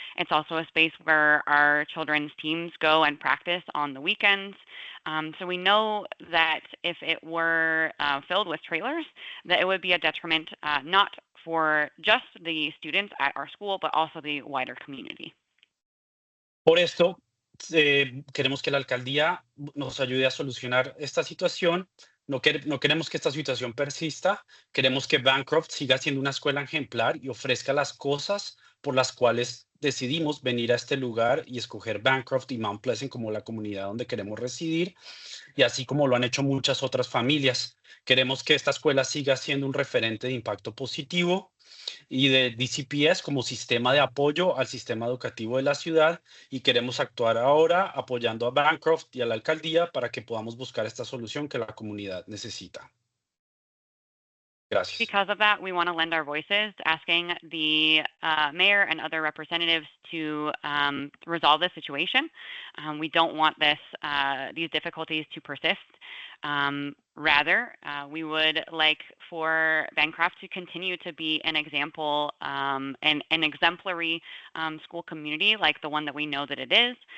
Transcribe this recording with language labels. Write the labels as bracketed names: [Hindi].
[English] It's also a space where our children's teams go and practice on the weekends. So we know that if it were filled with trailers, that it would be a detriment not for just the students at our school, but also the wider community. [Spanish] Por esto, queremos que la alcaldía nos ayude a solucionar esta situación No queremos que esta situación persista, queremos que Bancroft siga siendo una escuela ejemplar y ofrezca las cosas por las cuales decidimos venir a este lugar y escoger Bancroft y Mount Pleasant como la comunidad donde queremos residir, y así como lo han hecho muchas otras familias. Queremos que esta escuela siga siendo un referente de impacto positivo y de DCPS como sistema de apoyo al sistema educativo de la ciudad, y queremos actuar ahora apoyando a Bancroft y a la alcaldía para que podamos buscar esta solución que la comunidad necesita. Gracias. [English] Because of that, we want to lend our voices, asking the mayor and other representatives to resolve this situation. We don't want these difficulties to persist. Rather, we would like for Bancroft to continue to be an example and an exemplary school community like the one that we know that it is.